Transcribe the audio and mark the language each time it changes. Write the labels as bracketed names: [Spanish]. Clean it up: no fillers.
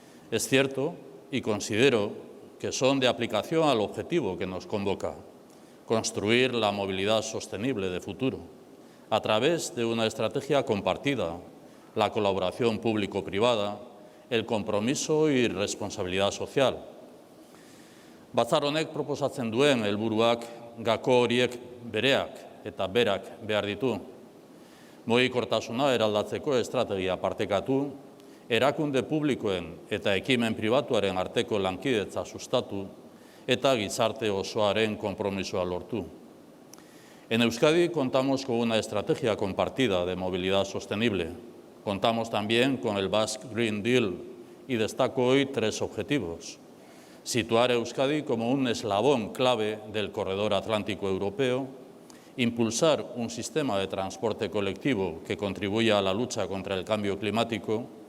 [Spanish] Es cierto y considero que son de aplicación al objetivo que nos convoca: construir la movilidad sostenible de futuro a través de una estrategia compartida, la colaboración público-privada, el compromiso y responsabilidad social. [Basque] Batzar honek proposatzen duen helburuak gako horiek bereak eta berak behar ditu. Mugikortasuna eraldatzeko estrategia partekatu, erakunde publikoen eta ekimen pribatuaren arteko lankidetza sustatu eta gizarte osoaren konpromisoa lortu. [Spanish] En Euskadi contamos con una estrategia compartida de movilidad sostenible. Contamos también con el Basque Green Deal y destaco hoy 3 objetivos. Situar a Euskadi como un eslabón clave del corredor atlántico europeo, impulsar un sistema de transporte colectivo que contribuya a la lucha contra el cambio climático